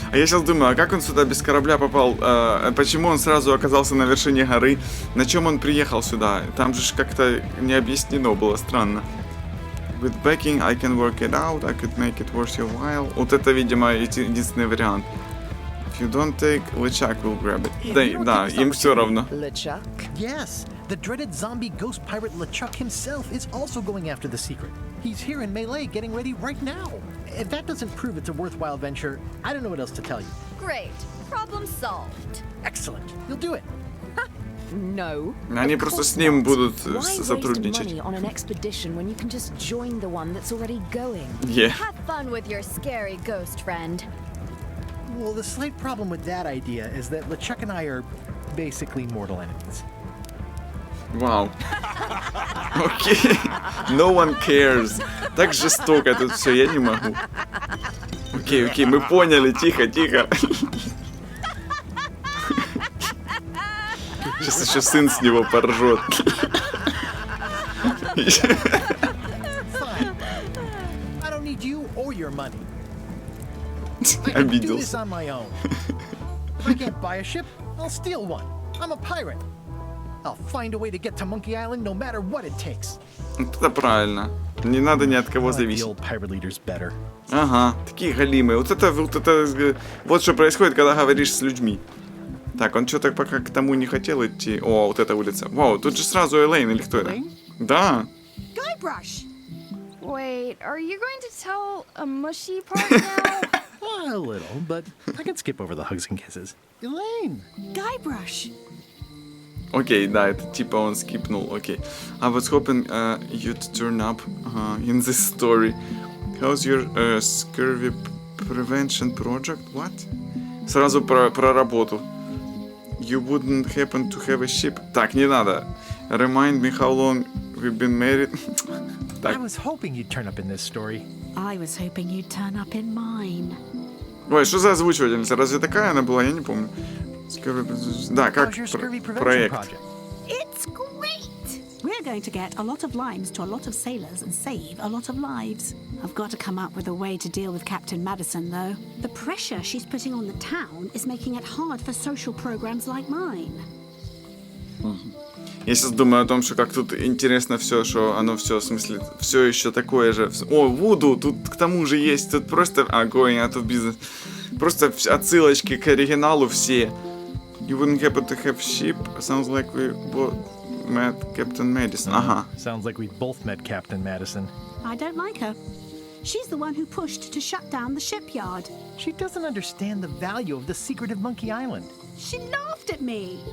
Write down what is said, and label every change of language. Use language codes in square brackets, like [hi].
[ru] А я сейчас думаю, а как он сюда без корабля попал? Почему он сразу оказался на вершине горы? На чем он приехал сюда? Там же как-то не объяснено было, странно. [en] With backing I can work it out, I could make it worth your while. [ru] Вот это, видимо, единственный вариант. [en] If you don't take, LeChuck will grab it. [ru] Да, им все равно. [en] LeChuck? Yes. The dreaded zombie ghost pirate LeChuck himself is also going after the secret. He's here in Melee getting ready right now. If that doesn't prove it's a worthwhile venture, I don't know what else to tell you. Great. Problem solved. Excellent. You'll do it. No. [ru] Они просто с ним будут сотрудничать. [en] Why waste money on an expedition when you can just join the one that's already going? Yeah. Have fun with your scary ghost friend. Well, the slight problem with that idea is that LeChuck and I are basically mortal enemies. [ru] Вау. Окей. [en] No one cares. [ru] Так жестоко тут все, я не могу. Окей, мы поняли. Тихо. Сейчас еще сын с него поржет. [en] Fine. I don't need you or your money. I can do this [ru] Обиделся. [en] on my own. If I can't buy a ship, I'll steal one. I'm a pirate. I'll find a way to get to Monkey Island no matter what it takes. [ru] Вот это правильно. Не надо ни от кого [en] I like the [ru] зависеть. [en] old pirate leaders better. [ru] Ага, такие галимые. Вот что происходит, когда говоришь с людьми. Так, он что-то пока к тому не хотел идти. О, вот эта улица. Вау, тут же сразу Элейн или кто это? Да. [en] Guybrush! Wait, are you going to tell a mushy part now? A little, but I can skip over the hugs and kisses. Elaine! Guybrush! [ru] Окей, да, это типа он скипнул, окей. [en] I was hoping you'd turn up in this story. How's your scurvy prevention project? What? [ru] Сразу про работу. [en] You wouldn't happen to have a ship? [ru] Так, не надо. [en] Remind me how long we've been married. I was hoping you'd turn up in this story. I was hoping you'd turn up in mine. [ru] Ой, что за озвучивательница? Разве такая она была? Я не помню. Да, как проект. [en] It's great! We're going to get a lot of limes to a lot of sailors and save a lot of lives. I've got to come up with a way to deal with Captain Madison, though. The pressure she's putting on the town is making it hard for social programs like mine. [ru] Я сейчас думаю о том, что как тут интересно все, что оно все, в смысле, все еще такое же. О, Вуду, тут к тому же есть, тут просто... [en] going out of business. [ru] Просто отсылочки к оригиналу все. [en] You wouldn't happen to have ship? Sounds like we both met Captain Madison. Ага. Sounds like we both met Captain Madison. I don't like her. She's the one who pushed to shut down the shipyard. She doesn't understand the value of the secret of Monkey Island. She laughed at me.